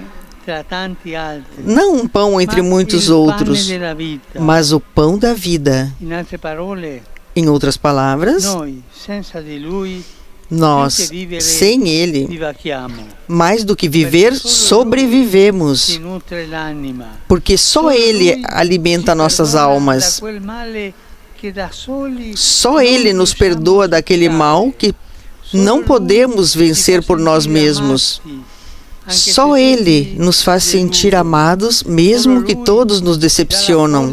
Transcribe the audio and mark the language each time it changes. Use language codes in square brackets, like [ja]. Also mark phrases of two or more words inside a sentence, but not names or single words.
[pt] Não um pão entre muitos outros, mas o pão da vida. Em outras palavras, Nós, sem Ele, [it] vivachiamo, [pt] mais do que viver, sobrevivemos, [it] si nutre l'anima. [pt] porque só Ele alimenta nossas almas. Só Ele nos perdoa daquele mal que não podemos vencer por nós mesmos. Só Ele nos faz sentir amados, mesmo que todos nos decepcionam.